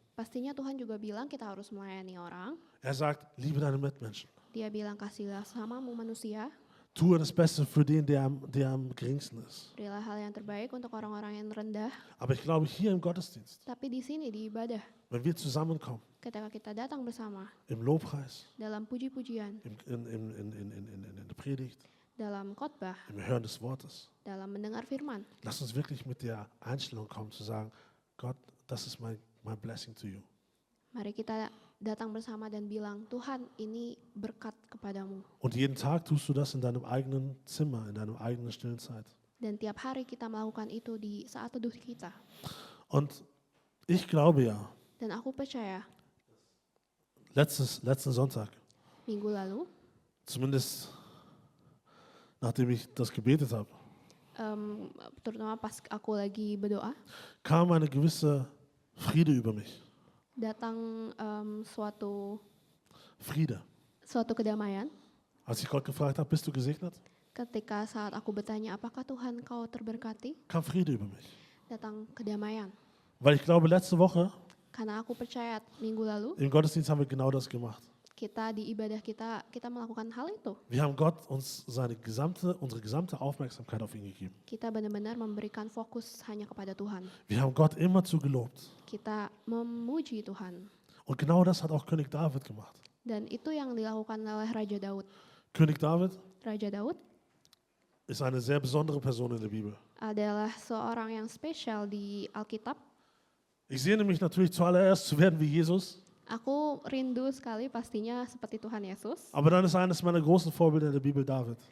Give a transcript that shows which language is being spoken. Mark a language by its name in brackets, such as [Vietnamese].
[Indonesian] Pastinya Tuhan juga bilang kita harus melayani orang. [German] Er sagt, liebe deine Mitmenschen. [Indonesian] Dia bilang kasihlah samamu manusia. [German] Tue das Beste für den, der am geringsten ist. [Indonesian] Berilah hal yang terbaik untuk orang-orang yang rendah. [German] Aber ich glaube, hier im Gottesdienst, [Indonesian] Tapi di sini di ibadah, [German] wenn wir zusammenkommen, [Indonesian] ketika kita datang bersama [German] im Lobpreis, [Indonesian] dalam puji-pujian, [German] in der Predigt, [Indonesian] dalam khotbah, [German] im Hören des Wortes, [Indonesian] dalam mendengar firman, [German] lass uns wirklich mit der Einstellung kommen, zu sagen, Gott, das ist [English] my blessing to you. [Indonesian] mari kita datang bersama dan bilang, Tuhan ini berkat kepadamu. [German] Und jeden Tag tust du das in deinem eigenen Zimmer, in deiner eigenen stillen Zeit. [Indonesian] Dan tiap hari kita melakukan itu di saat teduh kita. [German] Und ich glaube ja, [Indonesian] Dan aku percaya, [German] letzten Sonntag, [Indonesian] minggu lalu, [German] zumindest nachdem ich das gebetet habe, [Indonesian] terutama pas aku lagi berdoa, [German] kam eine gewisse Friede über mich. [Indonesian] datang suatu kedamaian. [German] Als ich Gott gefragt habe, bist du gesegnet? [Indonesian] Ketika saat aku bertanya, apakah Tuhan kau terberkati? [German] Kam Friede über mich. [Indonesian] Datang kedamaian. [German] Weil ich glaube, letzte Woche [Indonesian] Karena aku percaya minggu lalu, [German] im Gottesdienst haben wir genau das gemacht. [Indonesian] Kita di ibadah kita melakukan hal itu. [German] Wir haben Gott uns unsere gesamte Aufmerksamkeit auf ihn gegeben. [Indonesian] Kita benar-benar memberikan fokus hanya kepada Tuhan. [German] Wir haben Gott immerzu gelobt. [Indonesian] Kita memuji Tuhan. [German] Und genau das hat auch König David gemacht. [Indonesian] Dan itu yang dilakukan oleh Raja Daud. [German] König David [Indonesian] Raja Daud [German] ist eine sehr besondere Person in der Bibel. [Indonesian] adalah seorang yang spesial di Alkitab. [German] Ich sehne mich natürlich zuallererst zu werden wie Jesus, [Indonesian] Aku rindu sekali pastinya seperti Tuhan Yesus. [German] aber dann ist eines meiner großen Vorbilder in der Bibel David.